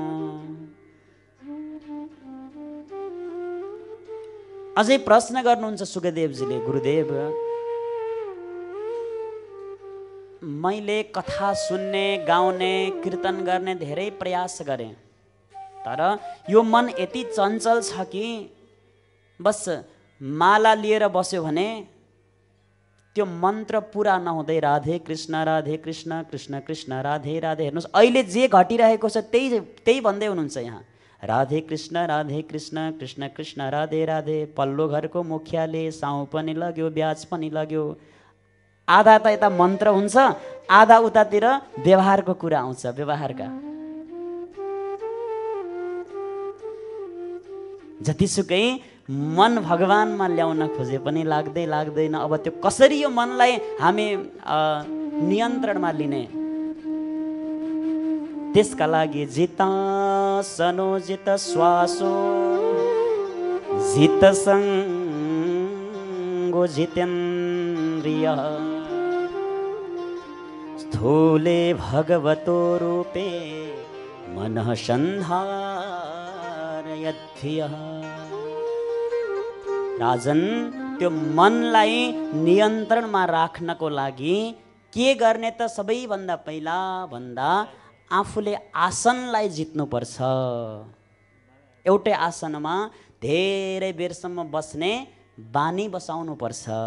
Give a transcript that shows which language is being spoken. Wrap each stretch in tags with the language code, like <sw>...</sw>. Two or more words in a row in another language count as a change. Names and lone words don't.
<ne>अझै प्रश्न गर्नुहुन्छ सुखदेवजीले, गुरुदेव मैले कथा सुन्ने, गाउने, कीर्तन गर्ने धेरै प्रयास गरेँ, तर यो मन यति चञ्चल छ कि बस माला लिएर बस्यो भने त्यो मन्त्र पुरा नहुँदै राधे कृष्ण कृष्ण कृष्ण राधे राधे। हेर्नुहोस् अहिले जे घटिरहेको छ त्यही भन्दै हुनुहुन्छ यहाँ, राधे कृष्ण कृष्ण कृष्ण राधे राधे। पल्लो घरको मुखियाले साउ पनि लग्यो, ब्याज पनि लग्यो। आधा त यता मन्त्र हुन्छ, आधा उतातिर व्यवहारको कुरा आउँछ, व्यवहारका। जतिसुकै मन भगवानमा ल्याउन खोजे पनि लाग्दैन। अब त्यो कसरी यो मनलाई हामी नियन्त्रणमा लिने? त्यसका लागि</ne> <sa>जित सनो जित श्वासो जित सङ्गो जितेन्द्रिय स्थूले भगवतो रूपे मनः सन्धारयद्धियः।</sa> <ne>राजन, त्यो मनलाई नियन्त्रणमा राख्नको लागि के गर्ने त सबैभन्दा पहिला भन्दा आफूले आसनलाई जित्नुपर्छ। एउटै आसनमा धेरै बेरसम्म बस्ने बानी बसाउनु पर्छ।</ne>